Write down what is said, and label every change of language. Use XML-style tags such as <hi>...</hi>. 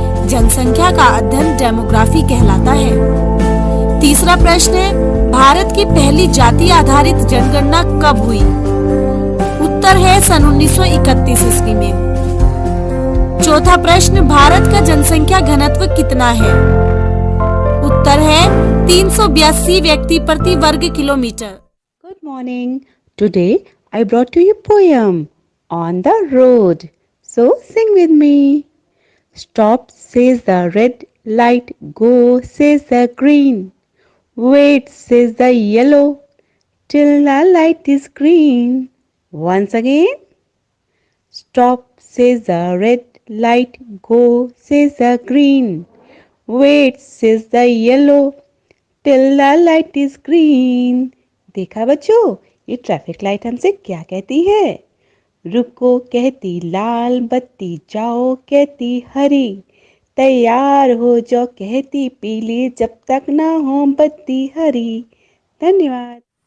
<hi>जनसंख्या का अध्ययन डेमोग्राफी कहलाता है। तीसरा प्रश्न है, भारत की पहली जाति आधारित जनगणना कब हुई? उत्तर है सन 1931 ईस्वी में। चौथा प्रश्न, भारत का जनसंख्या घनत्व कितना है? उत्तर है 382 व्यक्ति प्रति वर्ग kilometre.</hi> <en>Good morning. Today I brought you a poem on the road. So sing with me. Stop says the red light, go says the green. Wait says the yellow till the light is green. Once again. Stop says the red light, go, says the green. Wait, says the yellow, till the light is green.</en> <hi>देखा बच्चों, ये traffic light हमसे क्या कहती है? रुको कहती लाल बत्ती, जाओ कहती हरी, तैयार हो जाओ कहती पीली, जब तक ना हो बत्ती हरी। धन्यवाद।</hi>